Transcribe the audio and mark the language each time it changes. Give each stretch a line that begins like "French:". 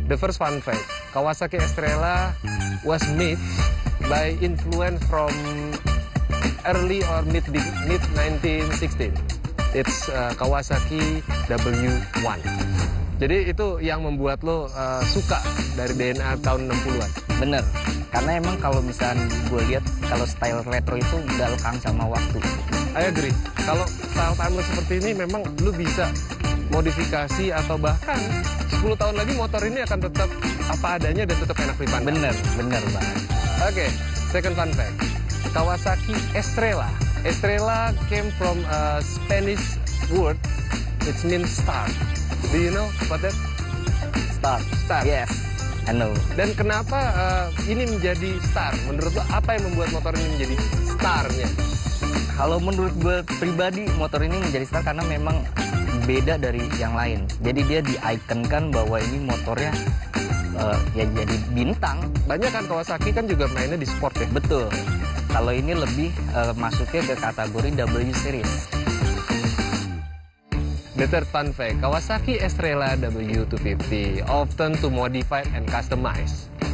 English: The first fun fact, Kawasaki Estrella was made by influence from early or mid 1916. It's Kawasaki W1.
Indonesian: Jadi itu yang membuat lo suka dari DNA tahun 60-an. Bener, karena emang kalau misalnya gue lihat kalau style retro itu nggak lekang sama waktu.
English: I agree.
Indonesian: Kalau style timeless seperti ini memang lu bisa modifikasi atau bahkan 10 tahun lagi motor ini akan tetap apa adanya dan tetap enak dipandang. Bener banget.
English: Oke, second fun fact. Kawasaki Estrella. Estrella came from a Spanish word. It means star. Do you know what that? Star. Yes, I know.
Indonesian: Dan kenapa ini menjadi star? Menurut lo apa yang membuat motor ini menjadi starnya? Kalau menurut gue pribadi motor ini menjadi star karena memang beda dari yang lain. Jadi dia di-iconkan bahwa ini motornya ya jadi bintang. Banyak kan Kawasaki kan juga mainnya di sport ya? Betul. Kalau ini lebih masuknya ke kategori W series.
English: The third fun fact, Kawasaki Estrella W250 often to modify and customize.